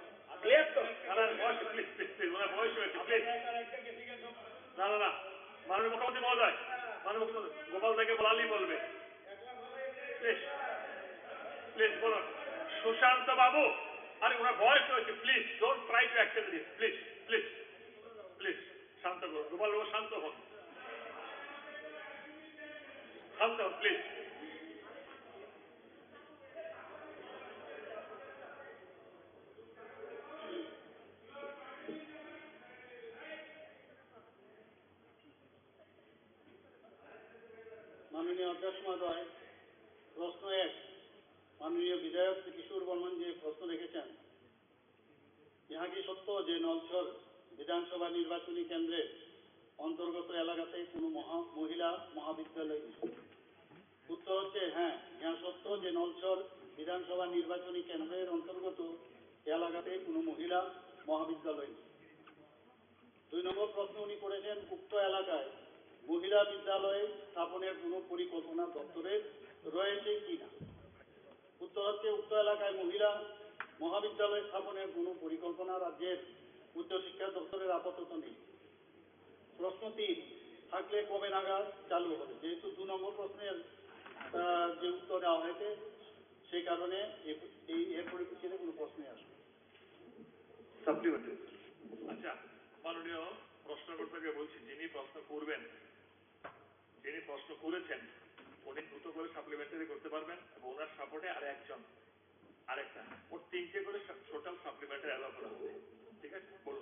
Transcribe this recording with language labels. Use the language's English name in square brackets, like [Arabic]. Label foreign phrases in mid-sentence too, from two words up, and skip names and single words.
[Bangla] ওনার বয়স হয়েছে প্লিজ না মাননীয় মুখ্যমন্ত্রী মহোদয় গোপাল থেকে বলালি বলবে প্লিজ বলুন সুশান্ত বাবু আরে ওনার বয়স হয়েছে প্লিজ [English] Don't try to accept this [Bangla] প্লিজ শান্ত করুন গোপাল বাবু শান্ত হন প্লিজ মাননীয় অধ্যক্ষ মহোদয় প্রশ্ন এক মাননীয় বিধায়ক শ্রী কিশোর বর্মন জী প্রশ্ন রেখেছেন এহা কি সত্য যে নলছর বিধানসভা নির্বাচনী কেন্দ্রে অন্তর্গত এলাকাতে কোনো মহিলা মহাবিদ্যালয় উত্তর হচ্ছে হ্যাঁ এহা সত্য যে নলছর বিধানসভা নির্বাচনী কেন্দ্রের অন্তর্গত এলাকাতে কোনো মহিলা মহাবিদ্যালয় দুই নম্বর প্রশ্ন উনি করেছেন উক্ত এলাকায় মহিলা বিদ্যালয় স্থাপনের কোনো পরিকল্পনা দপ্তরে রয়েছে কিনা উত্তর হচ্ছে উক্ত এলাকায় মহিলা মহাবিদ্যালয় স্থাপনের কোনো পরিকল্পনা রাজ্যের উচ্চ শিক্ষা দপ্তরের আপাতত নেই প্রশ্ন 3 থাকলে কবে নাগাদ চালু হবে যেহেতু 2 নম্বর প্রশ্নের যে উত্তর দেওয়া হয়েছে সেই কারণে এর পরিপ্রেক্ষিতে কোনো প্রশ্নই আসবে সাপ্লিমেন্টারি আচ্ছা মাননীয় প্রশ্নকর্তাকে বলছি যিনি প্রশ্ন করবেন যিনি প্রশ্ন করেছেন উনি দ্রুত করে সাপ্লিমেন্টারি করতে পারবেন এবং ওনার সাপোর্টে আরেকটা ওর 3টে করে টোটাল সাপ্লিমেন্টারি অ্যালাউ করা হবে ঠিক আছে বলুন